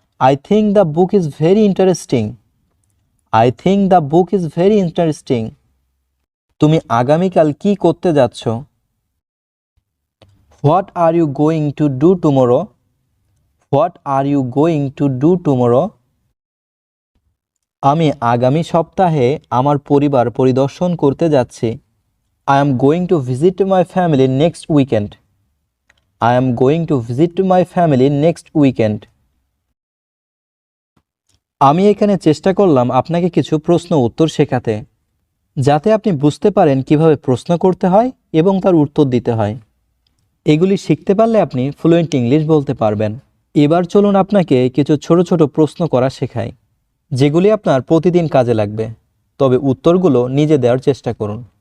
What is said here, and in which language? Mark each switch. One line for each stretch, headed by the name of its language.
English: I think the book is very interesting. I think the book is very interesting.
Bangla: তুমি আগামীকাল কি করতে যাচ্ছ?
English: What are you going to do tomorrow? What are you going to do tomorrow?
Bangla: আমি আগামী সপ্তাহে আমার পরিবার পরিদর্শন করতে যাচ্ছি।
English: I am going to visit my family next weekend. I am going to visit my family next weekend.
Bangla: আমি এখানে চেষ্টা করলাম আপনাকে কিছু প্রশ্ন উত্তর শেখাতে, যাতে আপনি বুঝতে পারেন কিভাবে প্রশ্ন করতে হয় এবং তার উত্তর দিতে হয়। এগুলি শিখতে পারলে আপনি ফ্লুয়েন্ট ইংলিশ বলতে পারবেন। এবার চলুন আপনাকে কিছু ছোট ছোট প্রশ্ন করা শেখাই, যেগুলি আপনার প্রতিদিন কাজে লাগবে, তবে উত্তরগুলো নিজে দেওয়ার চেষ্টা করুন।